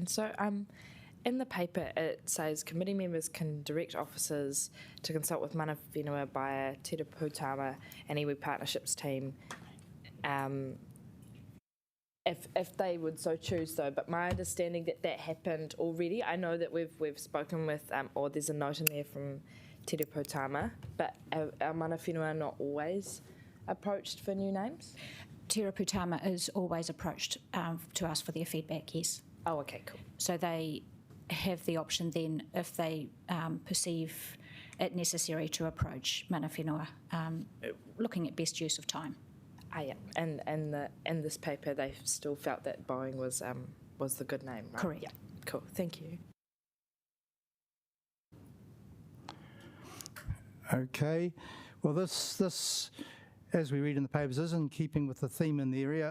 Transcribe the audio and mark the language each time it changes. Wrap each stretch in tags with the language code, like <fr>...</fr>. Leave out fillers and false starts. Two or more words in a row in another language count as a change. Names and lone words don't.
<en>So in the paper it says committee members can direct officers to consult with Mana Whenua Baia, Te Pūtama and iwi Partnerships team if they would so choose, though. But my understanding that happened already. I know that we've spoken with, or there's a note in there from Te Reo Tama, but our</en> <mi>mana whenua</mi> <en>are not always approached for new names. Te Reo Tama is always approached to ask for their feedback, yes. Oh, okay, cool. So they have the option then, if they perceive it necessary, to approach</en> <mi>mana whenua,</mi> <en>looking at best use of time. Ah, yeah. And in this paper, they still felt that Boeing was the good name, right? Correct. Yeah. Cool. Thank you. Okay. Well, this, as we read in the papers, is in keeping with the theme in the area.</en>